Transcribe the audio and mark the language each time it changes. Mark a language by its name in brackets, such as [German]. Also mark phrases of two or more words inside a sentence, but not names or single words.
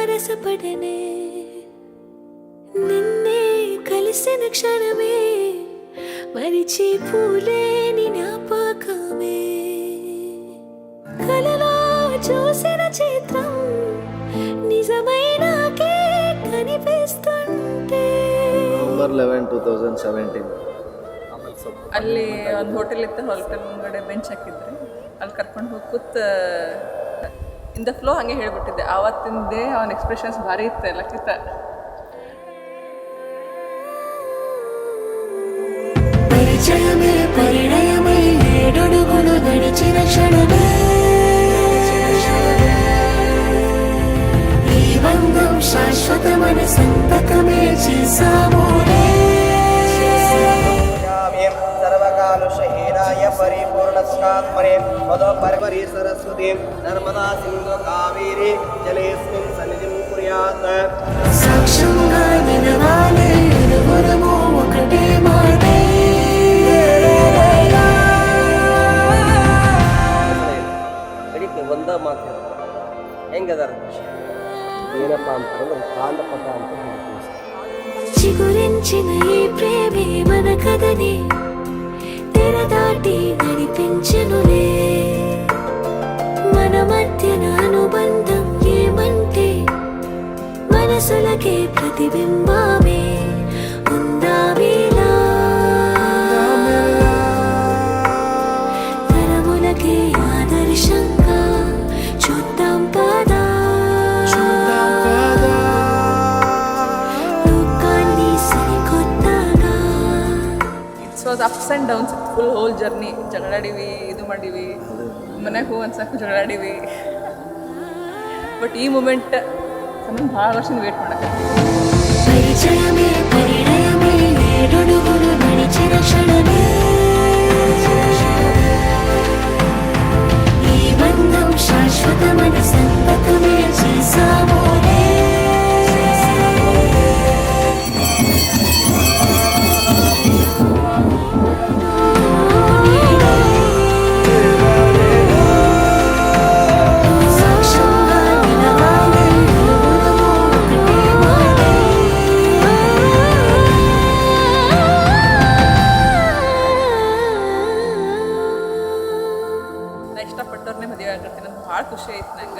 [Telugu] వశపడనే నిన్నే కలిసిన క్షణమే మరిచి పూలేని జ్ఞాపకమే కలలో చూసిన చిత్రం నిజమైనాకే కనిపిస్తుంటే [English] November 11, 2017. [Kannada] ಅಲ್ಲಿ ಒಂದು ಹೋಟೆಲ್ ಇತ್ತು, ಹೋಟೆಲ್ ಮುಂಗಡೆ ಬೆಂಚ್ ಹಾಕಿದ್ರೆ ಅಲ್ಲಿ ಕರ್ಕೊಂಡು ಹೋಗಿ ಕೂತ್ [English] in the flow [Kannada] ಹಾಗೆ ಹೇಳ್ಬಿಟ್ಟಿದ್ದೆ. ಆವತ್ತಿಂದೇ ಅವನ ಎಕ್ಸ್ಪ್ರೆಷನ್ಸ್ ಭಾರಿ ಇತ್ತು ಎಲ್ಲಕ್ಕಿಂತ. [Telugu] పరిచయమే పరిణయమై ఏడడుగులు నడిచిన క్షణమే ఈ బంధం శాశ్వతమని సంతకమే చేసాములే [Sanskrit] सर्वकालुषहीनाय परिपूर्णस्कात्मने मदोपरि सरस्वतीं नर्मदा सिन्धु कावेरी जलेऽस्मिन् सन्निधिं कुर्यात् [Telugu] సాక్ష్యంగా నిలవాలి ఇరువురము ఒకటే మాటే [Kannada] ಕಡಿಕೆ ಒಂದ ಮಾತು ಹೆಂಗದಾರ ಏನಪ್ಪ ಅಂತಂದ್ರೆ ಕಾಲ ಪದ ಅಂತ ಹೇಳ್ತೀವಿ. [Telugu] చిగురించిన ఈ ప్రేమే మన కథని తెరదాటి నడిపించెనులే మన మధ్యన అనుబంధం ఏమంటే మనసులకే ప్రతిబింబమే ఉందామేలా తరములకే ఆదర్శంగా చూద్దాం పదా లోకాన్ని సరికొత్తగా. [English] It's was ups and downs full whole journey. [Kannada] ಜಗಳಾಡಿವಿ, ಇದು ಮಾಡೀವಿ, ಮನೆಗೆ ಹೂ ಅನ್ಸಕ್ಕೆ ಜಗಳಾಡಿವಿ. ಬಟ್ ಈ ಮೂಮೆಂಟ್ ನಮ್ಗೆ ಭಾಳ ವರ್ಷದಿಂದ ವೇಟ್ ಮಾಡಕ್ಕೆ. [Telugu] పరిచయమే పరిణయమే ఏడడుగులు నడిచిన క్షణమే ఈ బంధం శాశ్వతమని సంతకమే చేసాములే సాక్ష్యంగా నిలవాలి ఇరువురము ఒకటే మాటే [Kannada] ನಾ ಇಷ್ಟಪಟ್ಟವ್ರನ್ನೇ ಮದುವೆ ಆಗಿರ್ತೀನಿ ಅಂತ ಭಾಳ ಖುಷಿ ಆಯ್ತು ನಂಗೆ.